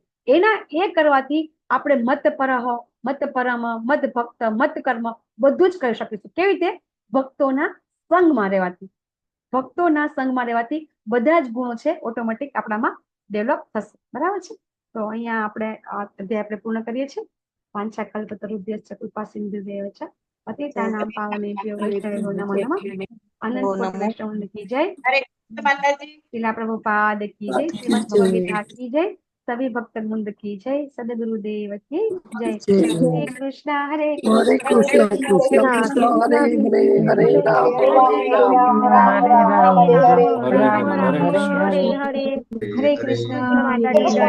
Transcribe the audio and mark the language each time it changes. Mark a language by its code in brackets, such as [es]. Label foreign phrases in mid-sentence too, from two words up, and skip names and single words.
[gu] એના એ કરવાથી આપણે [sa] मत् परः, मत् परम, मत् भक्त, मत् कर्म [gu] બધું જ કરી શકીશું. કેવી રીતે? ભક્તોના સંગમાં રહેવાથી. ભક્તોના સંગમાં રહેવાથી બધા જ ગુણો છે ઓટોમેટિક આપણામાં ડેવલપ થશે, બરાબર છે. તો અહીંયા આપણે અધ્યાય આપણે પૂર્ણ કરીએ છીએ. [sa] वाञ्छा कल्पतरुभ्यश्च कृपा सिन्धुभ्य एव च पतितानां पावनेभ्यो वैष्णवेभ्यो नमो नमः. [hi] अनंत कोटि वैष्णव की जय। शीला प्रभुपाद की जय. श्रीमद भगवद गीता की जय. सभी भक्त वृंद की जय, सदगुरुदेव की जय। जय। हरे कृष्णा हरे कृष्णा कृष्ण कृष्ण कृष्ण हरे हरे हरे राम हरे राम राम राम हरे हरे राम राम हरे हरे। हरे कृष्ण। माता जी।